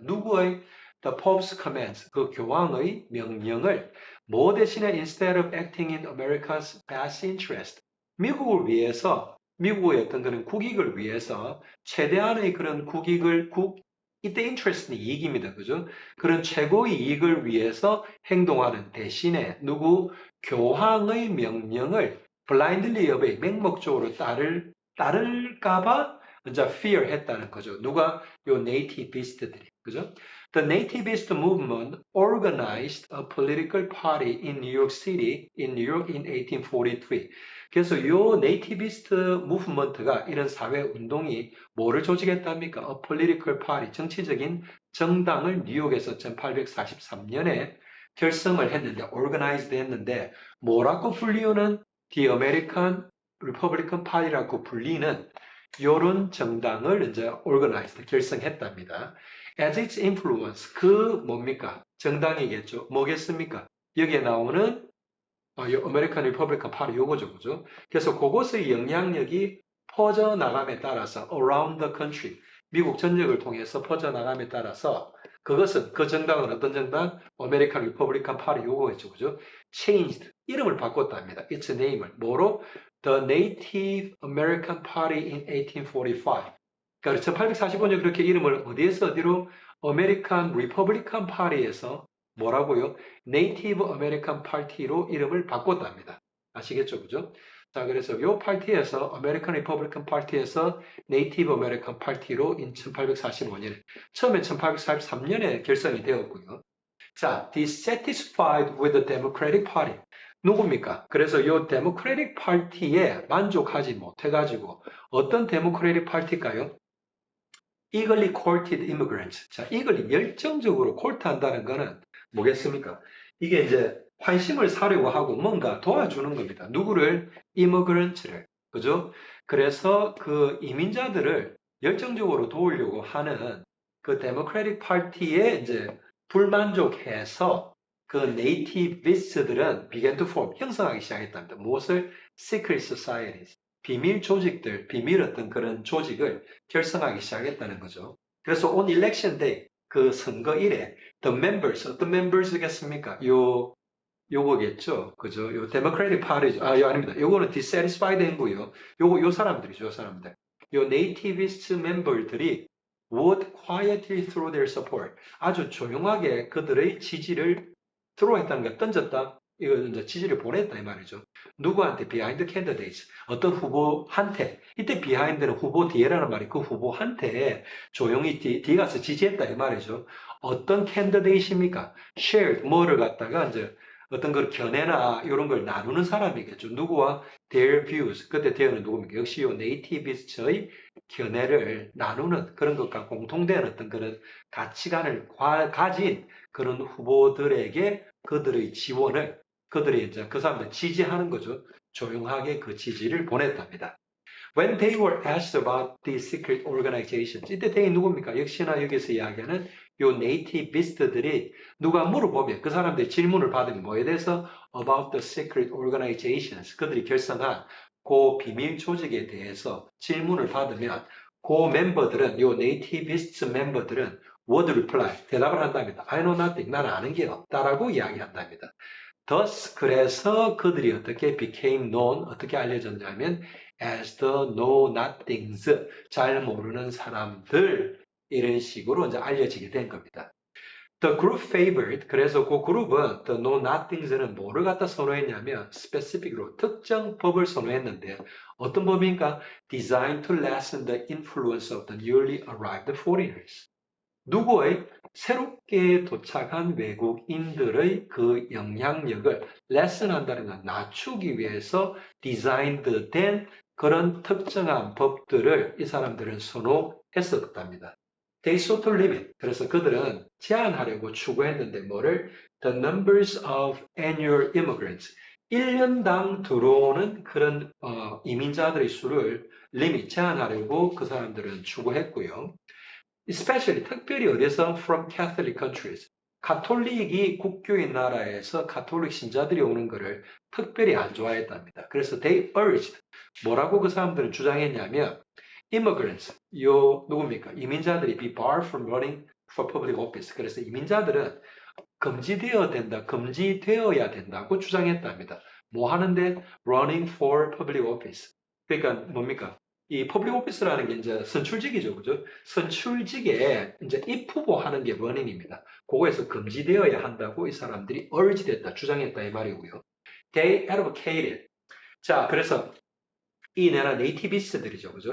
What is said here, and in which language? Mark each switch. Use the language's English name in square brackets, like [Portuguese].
[Korean] 누구의 [English] the Pope's commands [Korean] 그 교황의 명령을 뭐 대신에 [English] instead of acting in America's best interest [Korean] 미국을 위해서 미국의 어떤 그런 국익을 위해서 최대한의 그런 이때 interest는 이익입니다. 그죠? 그런 최고의 이익을 위해서 행동하는 대신에 누구 교황의 명령을 [English] blindly obey, [Korean] 맹목적으로 따를까봐 이제 fear 했다는 거죠. 누가? 요 nativist들이. 그죠? [English] The nativist movement organized a political party in New York City, in New York in 1843. [Korean] 그래서 요 nativist movement가 이런 사회 운동이 뭐를 조직했답니까? [English] A political party, [Korean] 정치적인 정당을 뉴욕에서 1843년에 결성을 했는데, organized 했는데, 뭐라고 불리우는 The American Republican Party라고 불리는 요런 정당을 이제 organized, 결성했답니다. [English] As its influence, [Korean] 그 뭡니까? 정당이겠죠. 뭐겠습니까? 여기에 나오는 요 American Republican Party 요거죠. 그죠? 그래서 그것의 영향력이 퍼져나감에 따라서 [English] around the country, [Korean] 미국 전역을 통해서 퍼져나감에 따라서 그것은 그 정당은 어떤 정당? American Republican Party 요거겠죠. 그죠? changed, 이름을 바꿨답니다. its name을 뭐로? [English] The Native American Party in 1845. [Korean] 그러니까 1845년 그렇게 이름을 어디에서 어디로? American Republican Party에서 뭐라고요? Native American Party로 이름을 바꿨답니다. 아시겠죠? 그죠? 자, 그래서 요 파티에서 American Republican Party에서 Native American Party로 1845년에 처음에 1843년에 결성이 되었고요. [English] 자, dissatisfied with the Democratic Party. [Korean] 누굽니까? 그래서 요 Democratic Party에 만족하지 못해가지고 어떤 Democratic Party일까요? [English] eagerly courted immigrants. [Korean] 자, eagerly 열정적으로 court한다는 거는 뭐겠습니까? 이게 이제 관심을 사려고 하고 뭔가 도와주는 겁니다. 누구를? immigrant를. 그죠? 그래서 그 이민자들을 열정적으로 도우려고 하는 그 데모크래틱 파티에 이제 불만족해서 그 네이티비스트들은 [English] began to form, [Korean] 형성하기 시작했답니다. 무엇을? [English] secret societies. [Korean] 비밀 조직들, 비밀 어떤 그런 조직을 결성하기 시작했다는 거죠. 그래서 [English] on election day, [Korean] 그 선거일에 [English] the members, [Korean] 어떤 members겠습니까? 요거겠죠. 그죠? 요 Democratic Party, 요 아닙니다. 요거는 dissatisfied 행구요. 요 사람들이죠, 요 사람들. 요 nativist member들이 [English] would quietly throw their support. [Korean] 아주 조용하게 그들의 지지를 throw 했다는 거, 던졌다. 이거 이제 지지를 보냈다 이 말이죠. 누구한테? [English] behind candidates. [Korean] 어떤 후보한테. 이때 behind는 후보 뒤에라는 말이 그 후보한테 조용히 뒤에 가서 지지했다 이 말이죠. 어떤 candidate입니까? shared, 뭐를 갖다가 이제 어떤 걸 견해나 이런 걸 나누는 사람이겠죠. 누구와? [English] their views. [Korean] 그때 their는 누굽니까? 역시 요 네이티비스트의 견해를 나누는 그런 것과 공통된 어떤 그런 가치관을 가진 그런 후보들에게 그들의 지원을 그들이 이제 그 사람들 지지하는 거죠. 조용하게 그 지지를 보냈답니다. [English] When they were asked about these secret organizations, [Korean] 이때 they 누굽니까? 역시나 여기서 이야기하는 요 네이티비스트들이 누가 물어보면 그 사람들이 질문을 받으면 뭐에 대해서 [English] about the secret organizations, [Korean] 그들이 결성한 그 비밀 조직에 대해서 질문을 받으면 그 멤버들은 요 네이티비스트 멤버들은 [English] would reply, [Korean] 대답을 한답니다. [English] I know nothing, [Korean] 나는 아는 게 없다라고 이야기한답니다. Thus, 그래서 그들이 어떻게 [English] became known, [Korean] 어떻게 알려졌냐면 [English] as the know-nothings, [Korean] 잘 모르는 사람들, 이런 식으로 이제 알려지게 된 겁니다. [English] The group favored, [Korean] 그래서 그 그룹은 the know-nothings는 뭐를 갖다 선호했냐면 specific으로 특정 법을 선호했는데 어떤 법인가? [English] Designed to lessen the influence of the newly arrived foreigners. [Korean] 누구의? 새롭게 도착한 외국인들의 그 영향력을 lessen한다는 건 낮추기 위해서 designed 된 그런 특정한 법들을 이 사람들은 선호했었답니다. [English] They sought to limit. [Korean] 그래서 그들은 제한하려고 추구했는데 뭐를? [English] The numbers of annual immigrants. [Korean] 1년당 들어오는 그런 이민자들의 수를 리밋 제한하려고 그 사람들은 추구했고요. [English] Especially [Korean] 특별히 어디서 [English] from Catholic countries. [Korean] 가톨릭이 국교인 나라에서 가톨릭 신자들이 오는 것을 특별히 안 좋아했답니다. 그래서 [English] they urged [Korean] 뭐라고 그 사람들은 주장했냐면 immigrants 요 누굽니까? 이민자들이 [English] be barred from running for public office. [Korean] 그래서 이민자들은 금지되어야 된다고 주장했답니다. 뭐 하는데 [English] running for public office. [Korean] 그러니까 뭡니까? 이 public office라는 게 이제 선출직이죠, 그죠? 선출직에 이제 입후보 하는 게 running입니다. 그거에서 금지되어야 한다고 이 사람들이 urge 됐다, 주장했다 이 말이고요. [English] They advocated. [Korean] 자, 그래서 이 나라 네이티비스트들이죠, 그죠?